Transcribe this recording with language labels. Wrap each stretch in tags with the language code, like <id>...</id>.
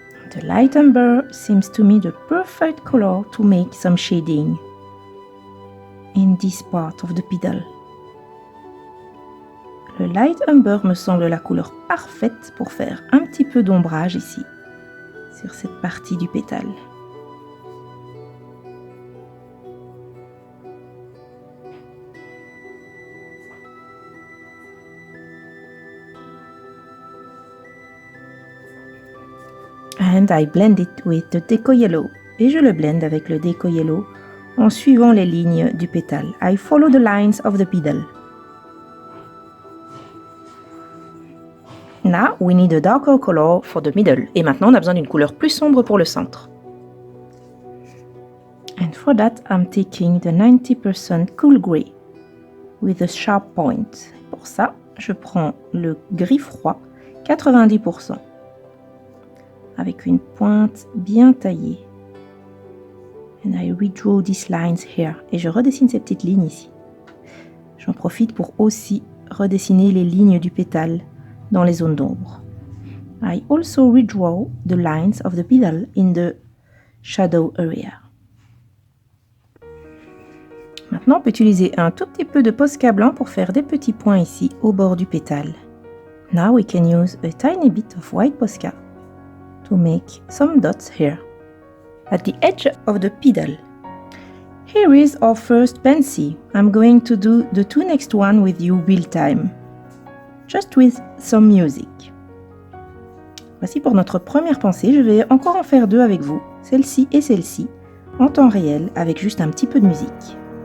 <en>The light umber seems to me the perfect color to make some shading in this part of the petal.</en> <fr>Le light umber me semble la couleur parfaite pour faire un petit peu d'ombrage ici, sur cette partie du pétale.</fr> <en>And I blend it with the Deco Yellow.</en> <fr>Et je le blende avec le Deco Yellow en suivant les lignes du pétale.</fr> <en>I follow the lines of the petal. Now we need a darker color for the middle.</en> <fr>Et maintenant on a besoin d'une couleur plus sombre pour le centre.</fr> <en>And for that I'm taking the 90% cool gray with a sharp point.</en> <fr>Pour ça, je prends le gris froid 90%. Avec une pointe bien taillée.</fr> <en>And I redraw these lines here.</en> <fr>Et je redessine ces petites lignes ici. J'en profite pour aussi redessiner les lignes du pétale dans les zones d'ombre.</fr> <en>I also redraw the lines of the petal in the shadow area.</en> <fr>Maintenant, on peut utiliser un tout petit peu de Posca blanc pour faire des petits points ici au bord du pétale.</fr> <en>Now we can use a tiny bit of white Posca to make some dots here, at the edge of the petal. Here is our first Pansy. I'm going to do the two next one with you real time. just with some music.</en> <fr>Voici pour notre première pensée. Je vais encore en faire deux avec vous, celle-ci et celle-ci, en temps réel, avec juste un petit peu de musique.</fr>